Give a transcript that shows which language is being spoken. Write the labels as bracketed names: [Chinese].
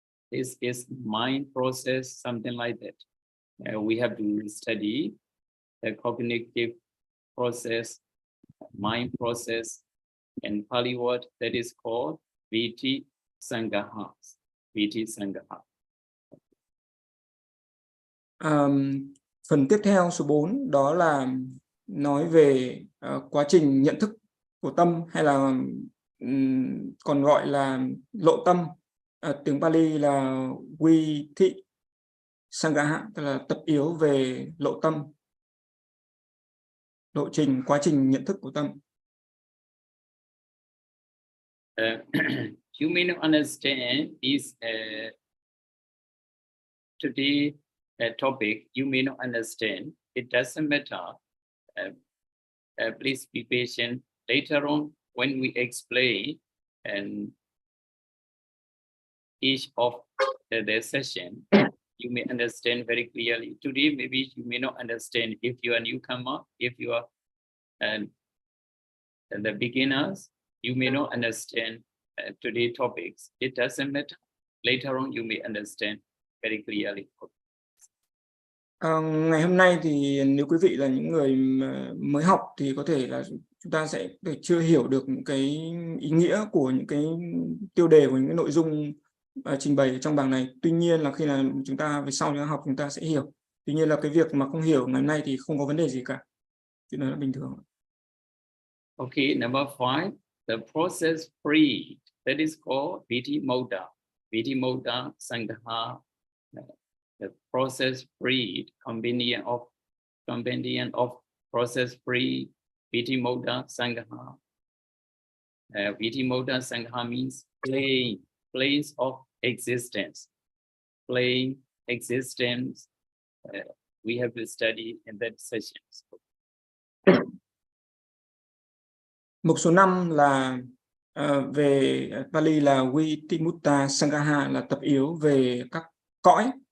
[English] This is mind process, something like that. We have to study the cognitive process, mind process, and Pali word that is called VT Sangaha. VT Sangaha. [Vietnamese] Phần tiếp theo số 4 đó là nói về quá trình nhận thức của tâm, hay là còn gọi là lộ tâm. Tiếng Pali là Vi Thị Sangaha, tức là tập yếu về lộ tâm, lộ trình, quá trình nhận thức của tâm. [English] You may not understand this today topic. You may not understand. It doesn't matter. Please be patient. Later on, when we explain and each of the session, you may understand very clearly. Today, maybe you may not understand if you are a newcomer, if you are the beginners, you may not understand today's topics. It doesn't matter. Later on, you may understand very clearly. [Vietnamese] Ngày hôm nay thì nếu quý vị là những người mới học thì có thể là chúng ta sẽ chưa hiểu được những cái ý nghĩa của những cái tiêu đề, của những cái nội dung trình bày trong bảng này. Tuy nhiên là khi là chúng ta về sau học chúng ta sẽ hiểu. Tuy nhiên là cái việc mà không hiểu ngày hôm nay thì không có vấn đề gì cả. Chuyện đó là bình thường. [English] Okay, number 5, the process free. That is called VT Moda. VT Moda Sangaha. The process free, combination of process free, VT Moda Sangaha. VT Moda Sangaha means planes of existence. Plane existence. We have to study in that session. [Vietnamese] Mục số 5 là về Pali là Vitimutta Sangaha, là tập yếu về các cõi.